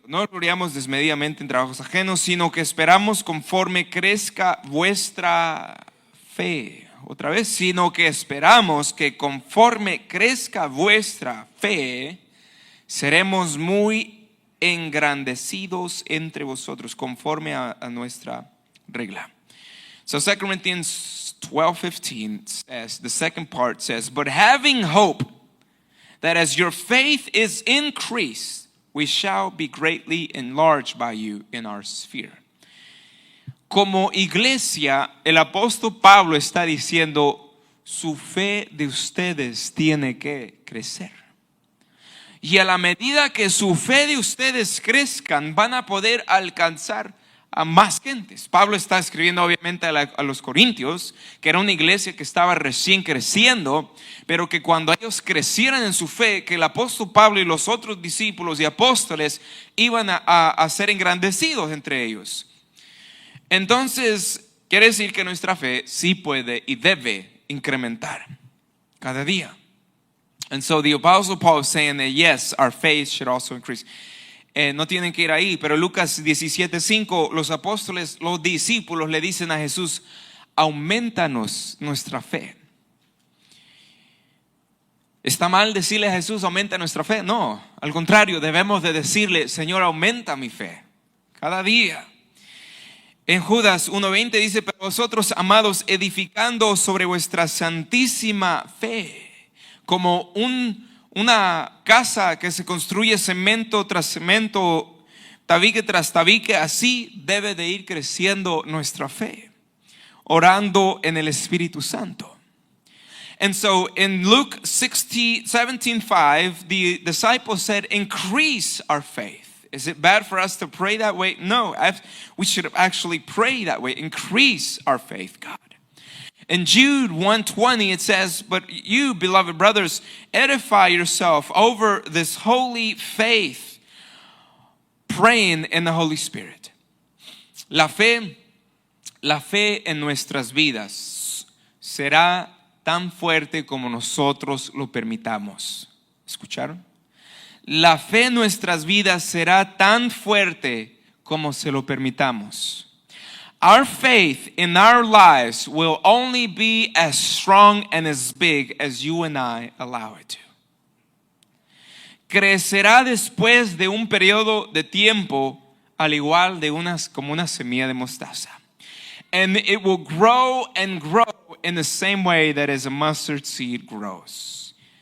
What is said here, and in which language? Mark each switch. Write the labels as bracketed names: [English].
[Spanish] No gloriamos desmedidamente en trabajos ajenos, sino que esperamos conforme crezca vuestra fe. Otra vez, sino que esperamos que conforme crezca vuestra fe, seremos muy engrandecidos entre vosotros, conforme a nuestra regla. [English] So 2 Corinthians 12:15 says, the second part says, but having hope that as your faith is increased, we shall be greatly enlarged by you in our sphere. [Spanish] Como iglesia, el apóstol Pablo está diciendo, su fe de ustedes tiene que crecer. Y a la medida que su fe de ustedes crezcan, van a poder alcanzar a más gentes. Pablo está escribiendo obviamente a los corintios, que era una iglesia que estaba recién creciendo, pero que cuando ellos crecieran en su fe, que el apóstol Pablo y los otros discípulos y apóstoles iban a ser engrandecidos entre ellos. Entonces, quiere decir que nuestra fe sí puede y debe incrementar cada día. [English] And so the Apostle Paul is saying that yes, our faith should also increase. [Spanish] No tienen que ir ahí, pero Lucas 17:5, los apóstoles, los discípulos le dicen a Jesús, aumentanos nuestra fe. ¿Está mal decirle a Jesús, aumenta nuestra fe? No, al contrario, debemos de decirle, Señor, aumenta mi fe cada día. En Judas 1:20 dice, pero vosotros, amados, edificando sobre vuestra santísima fe, como una casa que se construye cemento tras cemento, tabique tras tabique, así debe de ir creciendo nuestra fe, orando en el Espíritu Santo. [English] And so in Luke 17:5, the disciples said, increase our faith. Is it bad for us to pray that way? No, we should actually pray that way. Increase our faith, God. In Jude 1:20 it says, but you, beloved brothers, edify yourself over this holy faith, praying in the Holy Spirit. [Spanish] La fe en nuestras vidas será tan fuerte como nosotros lo permitamos. ¿Escucharon? La fe en nuestras vidas será tan fuerte como se lo permitamos. [English] Our faith in our lives will only be as strong and as big as you and I allow it to. [Spanish] Crecerá después de un periodo de tiempo al igual de como una semilla de mostaza. [English] And it will grow and grow in the same way that as a mustard seed grows.